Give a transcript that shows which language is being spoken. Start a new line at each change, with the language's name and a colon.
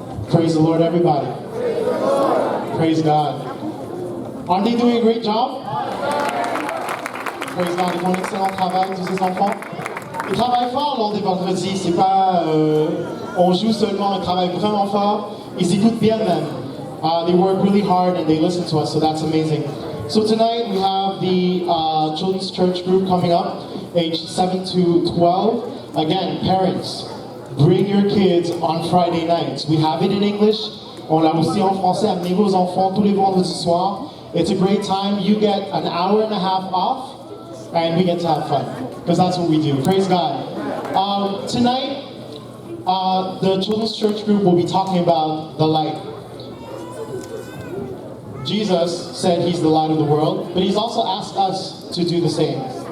English: Praise the Lord, everybody. Praise God. Aren't they doing a great job? Praise God.
French: Ils font un excellent travail, tous ces enfants. Ils travaillent fort lors des vendredis. C'est pas on joue seulement, ils travaillent vraiment fort. Ils écoutent bien même.
English: They work really hard and they listen to us, so that's amazing. So tonight we have the children's church group coming up, aged 7 to 12. Again, parents, bring your kids on Friday nights. We have it in English.
French: On l'a aussi en français. Amenez vos enfants tous les vendredis soirs.
English: It's a great time. You get an hour and a half off, and we get to have fun, because that's what we do. Praise God. Tonight, the children's church group will be talking about the light. Jesus said he's the light of the world, but he's also asked us to do the same.